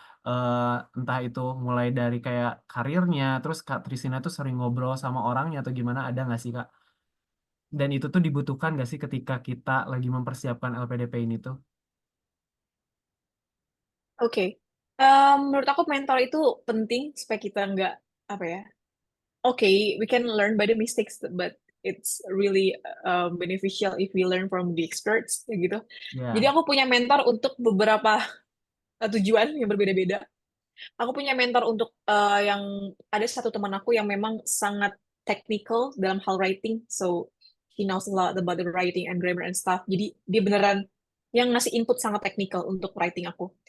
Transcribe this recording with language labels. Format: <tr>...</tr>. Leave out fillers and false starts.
<id>Eh, Entah itu mulai dari kayak karirnya, terus Kak Trisina tuh sering ngobrol sama orangnya atau gimana ada nggak sih Kak? Dan itu tuh dibutuhkan nggak sih ketika kita lagi mempersiapkan LPDP ini tuh? Oke. Menurut aku mentor itu penting supaya kita nggak apa ya.</id> <en>Oke, we can learn by the mistakes, but it's really beneficial if we learn from the experts,</en> <id>ya gitu. Jadi Ya, aku punya mentor untuk beberapa tujuan yang berbeda-beda. Aku punya mentor untuk yang ada satu teman aku yang memang sangat technical dalam hal writing,</id> <en>so he knows a lot about the writing and grammar and stuff.</en> <id>Jadi dia beneran yang ngasih input sangat technical untuk writing aku.</id>